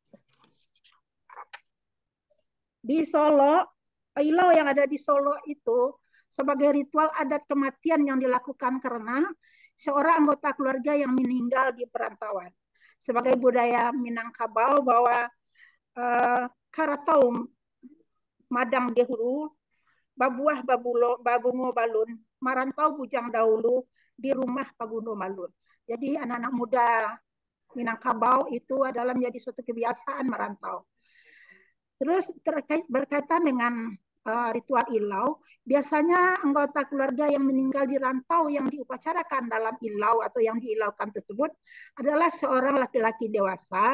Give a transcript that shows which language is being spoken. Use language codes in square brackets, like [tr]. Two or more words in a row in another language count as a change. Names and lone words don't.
[id] Di Solo, Ilau yang ada di Solo itu sebagai ritual adat kematian yang dilakukan karena seorang anggota keluarga yang meninggal di perantauan. Sebagai budaya Minangkabau bahwa [min] karatau madang dehulu, babuah babungo balun, marantau bujang dahulu di rumah Pagundo Malun. [id] Jadi anak-anak muda Minangkabau itu adalah menjadi suatu kebiasaan merantau. Terus berkaitan dengan ritual Ilau, biasanya anggota keluarga yang meninggal di rantau yang diupacarakan dalam Ilau atau yang diilaukan tersebut adalah seorang laki-laki dewasa.